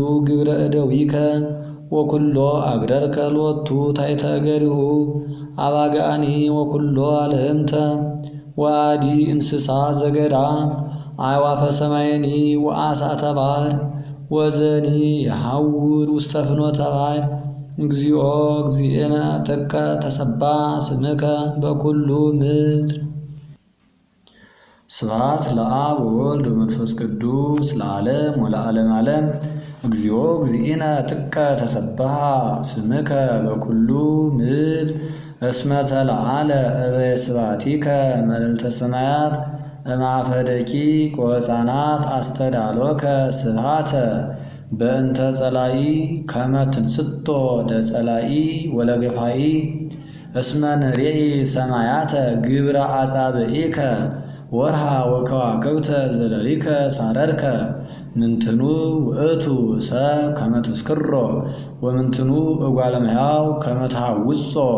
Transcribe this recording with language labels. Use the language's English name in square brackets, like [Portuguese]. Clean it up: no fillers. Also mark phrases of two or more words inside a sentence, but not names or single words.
[Geez] ግብረ እደዊከ ወኩሎ አግረርከ ሎቱ ታሕተ እገሪሁ አባግአኒ ወኩሎ አልህምተ ወአዲ እንስሳ ዘገዳም አዕዋፈ ሰማይኒ ወአሳተ ባሕር ወዘኒ የሐውር ውስተ ፍኖተ ባሕር። እግዚኦ እግዚእነ ጥቀ ተሰብሐ ስምከ በኩሉ ምድር። ስብሐት ለአብ ወወልድ ወመንፈስ ቅዱስ ለዓለም ወለዓለመ ዓለም። እግዚኦ እግዚእነ ጥቀ ተሰብሐ ስምከ በኩሉ ምድር እስመ ተለዓለ እበየ ስብሐቲከ መልዕልተ ሰማያት። እምአፈ ደቂቅ ወሕፃናት አስተዳልወከ ስብሐተ በእንተ ጸላኢ ከመ ትንሥቶ ለጸላኢ ወለገፋኢ እስመ ንሬኢ ሰማያተ ግብረ አጻብዒከ ወርሃ ወከዋክብተ ዘለሊከ ሳረርከ ምንትኑ ውእቱ ሰብ ከመ ትስክሮ ወምንትኑ እጓለ እመሕያው ከመ ታውጾ።